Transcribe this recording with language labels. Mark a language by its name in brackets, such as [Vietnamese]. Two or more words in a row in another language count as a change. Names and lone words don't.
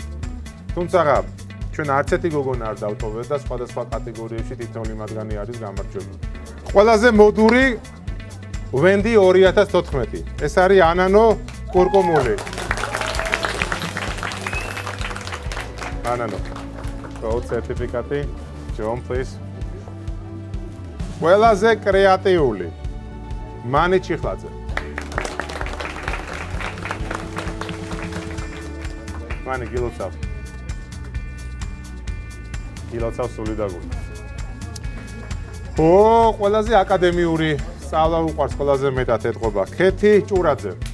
[Georgian] თუმცა ჩვენ არც ერთი გოგონა არ დავტოვეთ და სხვადასხვა კატეგორიებში თითოეული მათგანი არის გამარჯვებული. ყველაზე მოდური ვენდი 2014. ეს არის ანანო კურკუმული. ანანო. [English] Gold certificate. John, please. [Georgian] ყველაზე კრეატიული მანი ჩიხლაძე. მანი გილოცავ. გილოცავ სული და გული. ყველაზე აკადემიური სწავლა უყვარს ყველაზე მეტად ეთყობა ქეთი ჭურაძე.